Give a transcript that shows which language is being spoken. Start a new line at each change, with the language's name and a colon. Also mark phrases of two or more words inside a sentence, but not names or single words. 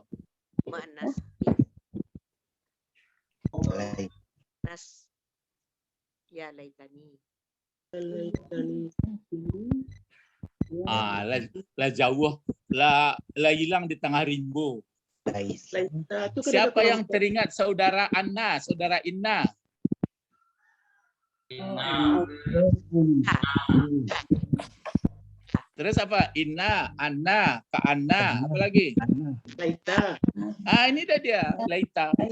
Indonesian: Mu'annas. Lain.
Arabic: Nas. Ya laitani. Laitani.
Minangkabau: Lah jauh, lah hilang di tengah rimbo.
Indonesian: Laisa. Laita itu kan Siapa ada yang teringat saudara Anna, saudara Inna? Terus apa? Inna, Anna, Kak Anna, apa lagi? Laita. Ini dia, Laita.